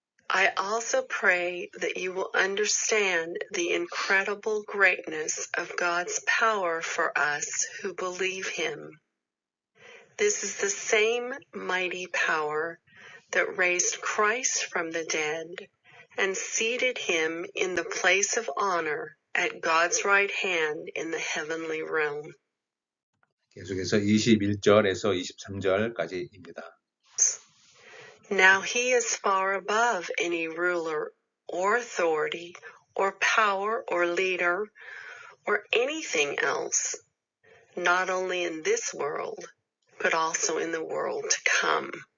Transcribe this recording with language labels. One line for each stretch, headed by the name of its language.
English: I also pray that you will understand the incredible greatness of God's power for us who believe him. This is the same mighty power that raised Christ from the dead and seated him in the place of honor at God's right hand in the heavenly realm.
Korean: 계속해서 21절에서 23절까지입니다.
English: Now he is far above any ruler or authority or power or leader or anything else, not only in this world, but also in the world to come.